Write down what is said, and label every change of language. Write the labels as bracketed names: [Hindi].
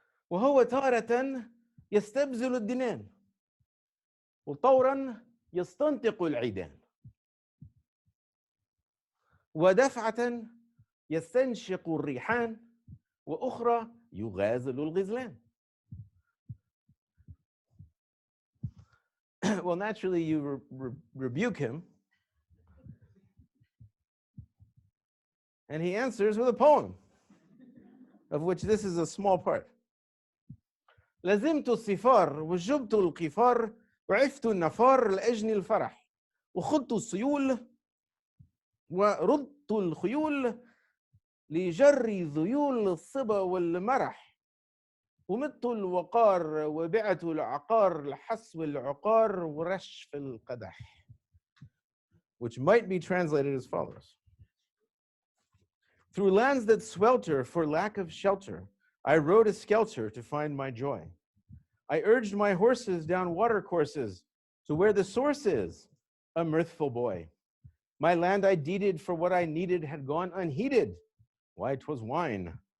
[Arabic] وهو تارة يستبذل الدنان وطورا يستنطق العيدان ودفعة يستنشق الريحان وأخرى يغازل الغزلان. [English] Well, naturally, you rebuke him. And he answers with a poem, of which this is a small part. [Arabic] لزمت الصفار وجبت القفار وعفت النفار لأجني الفرح وخضت السيول وردت الخيول لجري ذيول الصبا والمرح ومت الوقار وبعت العقار لحسو العقار ورشف القدح, [English] which might be translated as follows. Through lands that swelter for lack of shelter, I rode a skelter to find my joy. I urged my horses down watercourses to where the source is, a mirthful boy. My land I deeded for what I needed had gone unheeded. Why, 'twas wine.